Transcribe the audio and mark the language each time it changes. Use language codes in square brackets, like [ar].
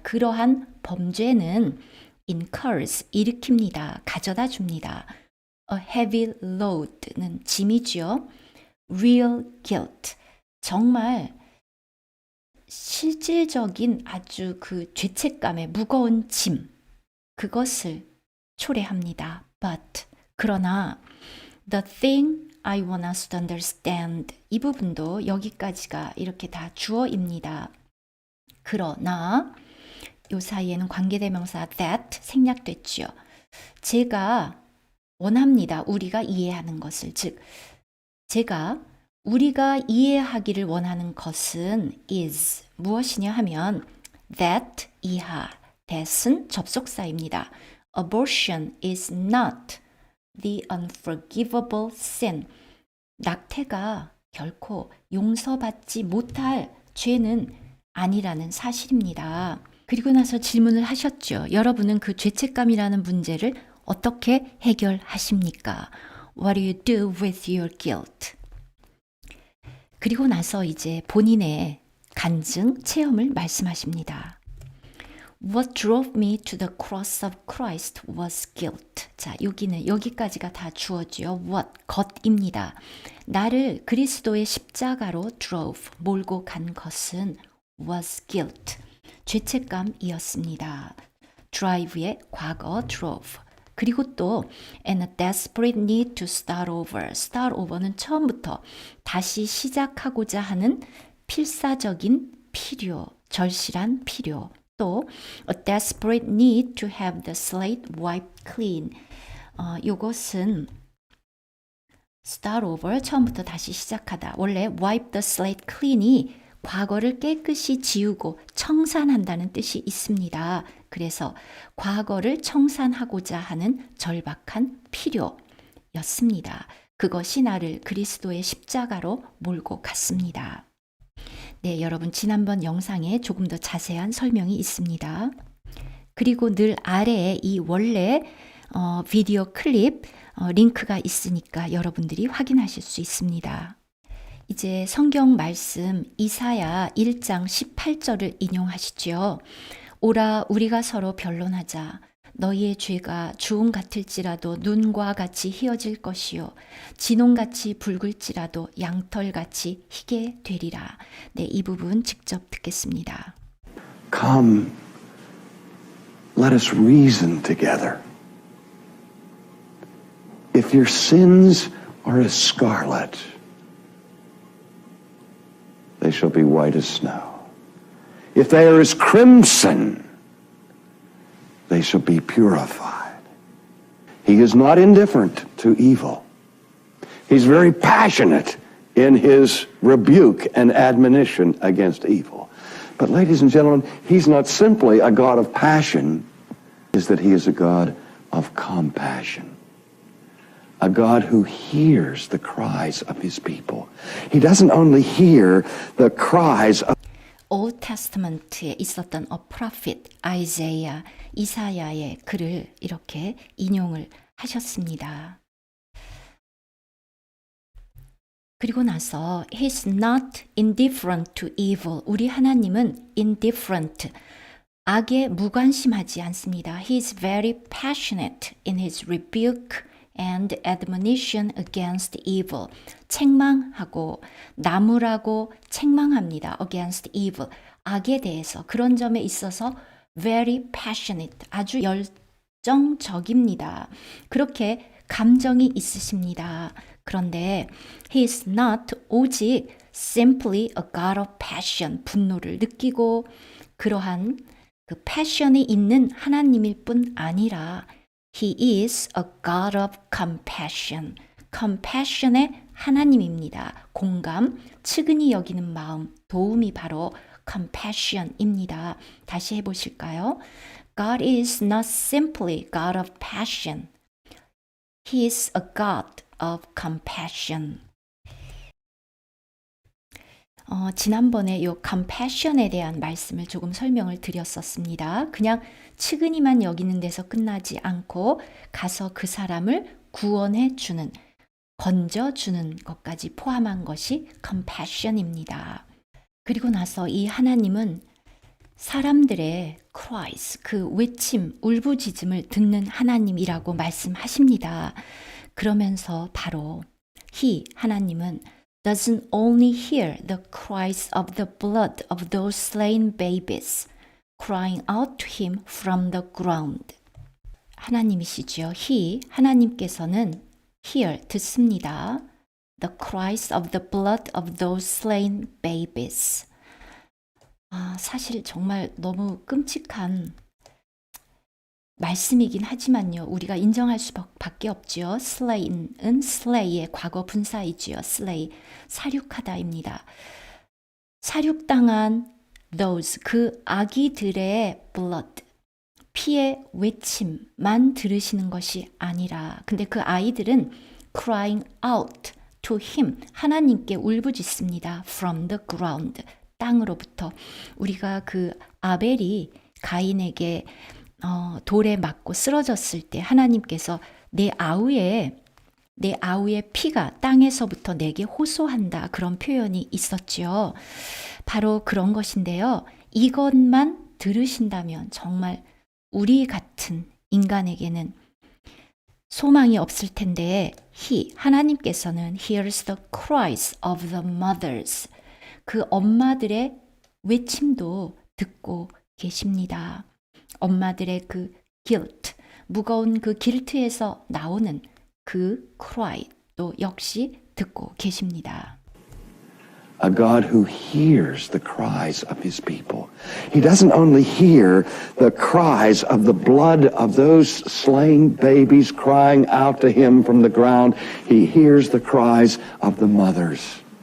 [ko] 그러한 범죄는 incurs, 일으킵니다. 가져다 줍니다. [en] A heavy load는 [ko] 짐이죠. [en] real guilt, [ko] 정말 실질적인 아주 그 죄책감의 무거운 짐, 그것을 초래합니다. [en] But, [ko] 그러나 [en] the thing I want us to understand, [ko] 이 부분도 여기까지가 이렇게 다 주어입니다. 그러나 요 사이에는 관계대명사 that 생략됐죠. 제가 원합니다. 우리가 이해하는 것을. 즉, 제가 우리가 이해하기를 원하는 것은 is 무엇이냐 하면 that 이하, that은 접속사입니다. [en] Abortion is not the unforgivable sin. [ko] 낙태가 결코 용서받지 못할 죄는 아니라는 사실입니다. 그리고 나서 질문을 하셨죠. 여러분은 그 죄책감이라는 문제를 어떻게 해결하십니까? [en] What do you do with your guilt? [ko] 그리고 나서 이제 본인의 간증 체험을 말씀하십니다. [en] What drove me to the cross of Christ was guilt. [ko] 자, 여기까지가 다 주어지요. What, 것입니다. 나를 그리스도의 십자가로 drove, 몰고 간 것은 [en] was guilt. [ko] 죄책감이었습니다. drive의 과거 drove. 그리고 또 [en] and a desperate need to start over. start over [ko] 는 처음부터 다시 시작하고자 하는 필사적인 필요, 절실한 필요. 또 [en] a desperate need to have the slate wiped clean. [ko] 요것은 [en] start over, [ko] 처음부터 다시 시작하다. 원래 [en] wipe the slate clean [ko] 이 과거를 깨끗이 지우고 청산한다는 뜻이 있습니다. 그래서 과거를 청산하고자 하는 절박한 필요였습니다. 그것이 나를 그리스도의 십자가로 몰고 갔습니다. 네, 여러분 지난번 영상에 조금 더 자세한 설명이 있습니다. 그리고 늘 아래에 이 원래 비디오 클립 링크가 있으니까 여러분들이 확인하실 수 있습니다. 이제 성경 말씀 이사야 1장 18절을 인용하시죠. 오라 우리가 서로 변론하자. 너희의 죄가 주홍 같을지라도 눈과 같이 희어질 것이요 진홍같이 붉을지라도 양털같이 희게 되리라. 네, 이 부분 직접 듣겠습니다. [en] Come, let us reason together. If your sins are as scarlet, they shall be white as snow. If they are as crimson, they shall be purified. He is not indifferent to evil. He's very passionate in his rebuke and admonition against evil. But ladies and gentlemen, he's not simply a God of passion, is that he is a God of compassion. A God who hears the cries of his people. He doesn't only hear the cries of [ko] Old Testament에 있었던 [en] a prophet, [ko] 아이자야, 이사야의 글을 이렇게 인용을 하셨습니다. 그리고 나서 [en] He's not indifferent to evil. [ko] 우리 하나님은 indifferent, 악에 무관심하지 않습니다. [en] He's very passionate in his rebuke and admonition against evil. [ko] 책망하고 나무라고 책망합니다. [en] against evil. [ko] 악에 대해서 그런 점에 있어서 [en] very passionate. [ko] 아주 열정적입니다. 그렇게 감정이 있으십니다. 그런데 [en] he is not [ko] 오직 [en] simply a God of passion. [ko] 분노를 느끼고 그러한 그 패션이 있는 하나님일 뿐 아니라 [en] He is a God of compassion. [ko] compassion의 하나님입니다. 공감, 측은히 여기는 마음, 도움이 바로 compassion입니다. 다시 해보실까요? [en] God is not simply God of passion. He is a God of compassion. [ko] 지난번에 이 compassion에 대한 말씀을 조금 설명을 드렸었습니다. 그냥 측은히만 여기는 데서 끝나지 않고 가서 그 사람을 구원해 주는, 건져 주는 것까지 포함한 것이 compassion입니다. 그리고 나서 이 하나님은 사람들의 cries, 그 외침, 울부짖음을 듣는 하나님이라고 말씀하십니다. 그러면서 바로 하나님은 [en] doesn't only hear the cries of the blood of those slain babies crying out to him from the ground. [ko] 하나님이시죠. 하나님께서는 hear, 듣습니다. [en] The cries of the blood of those slain babies. [ko] 사실 정말 너무 끔찍한 말씀이긴 하지만요. 우리가 인정할 수밖에 없지요. slay는 slay의 과거 분사이지요. slay, 사륙하다입니다. 사륙당한 those, 그 아기들의 blood, 피의 외침만 들으시는 것이 아니라, 근데 그 아이들은 [en] crying out to him, [ko] 하나님께 울부짖습니다. [en] from the ground, [ko] 땅으로부터. 우리가 그 아벨이 가인에게 돌에 맞고 쓰러졌을 때 하나님께서 내 아우의 피가 땅에서부터 내게 호소한다, 그런 표현이 있었지요. 바로 그런 것인데요. 이것만 들으신다면 정말 우리 같은 인간에게는 소망이 없을 텐데, 하나님께서는 [en] hears the cries of the mothers, [ko] 그 엄마들의 외침도 듣고 계십니다. 엄마들의 그 guilt, 무거운 그 guilt에서 나오는 그 cry도 역시 듣고 계십니다. [en] A God who hears the cries of his people. He doesn't only hear the cries of the blood of those slain babies crying out to him from the ground. He hears the cries of the mothers.